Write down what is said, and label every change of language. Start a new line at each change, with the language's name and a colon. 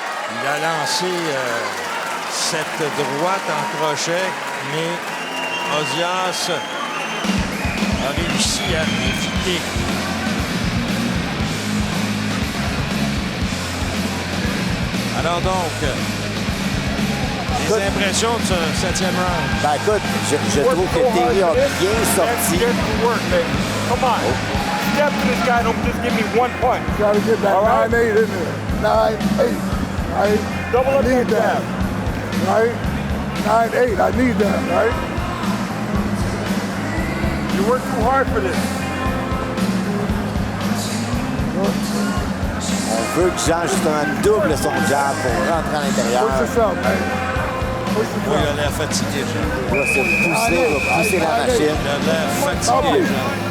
French: Il a lancé cette droite en crochet, mais Ozias a réussi à éviter. Alors donc, les impressions de ce 7e round. Ben écoute, je trouve que Terry a bien sorti.
English: Get to work, man. Come on. Step to this guy. Don't just give me one punch. Got to get that All right. 9-8 in there. 9-8. Right? Double up I need that that. jab. Right? 9-8. I need that, right? You work too hard for this.
French: On veut que Jean justement double son jab pour rentrer à l'intérieur.
English: Push yourself, man. Push
French: Oui, il a
English: yourself.
French: l'air fatigué, Jean. Il va se pousser, il va pousser la machine. Il a l'air fatigué, Jean.